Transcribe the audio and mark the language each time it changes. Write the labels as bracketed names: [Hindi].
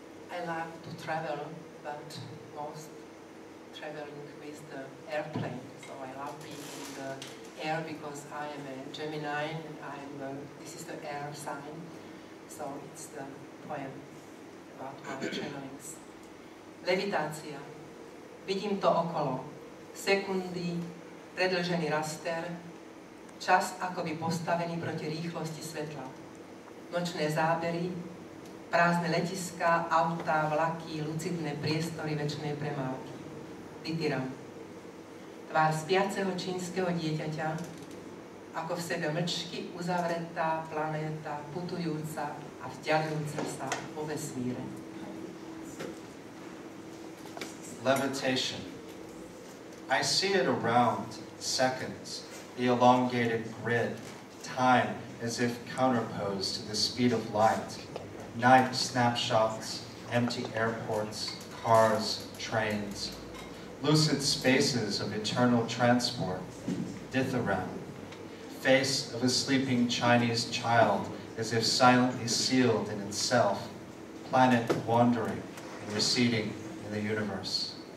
[English] I love to travel, but most traveling with the airplane. So I love being in the air because I am a Gemini and this is the air sign. So it's the poem about my travelings. [Slovak] Levitácia. Vidím to okolo. Sekundy, predĺžený raster, čas akoby postavený proti rýchlosti svetla. Nočné zábery, prázdne letiská, autá, vlaky, lucidné priestory večnej premávky. Vytýram. Tvár spiaceho čínskeho dieťaťa, ako v sebe mlčky uzavretá planéta, putujúca a vzdialujúca sa po vesmíre. [English] Levitation. I see it around, seconds, the elongated grid, time as if counterposed to the speed of light. Night snapshots, empty airports, cars, trains, lucid spaces of eternal transport, dithyramb, face of a sleeping Chinese child as if silently sealed in itself, planet wandering and receding in the universe.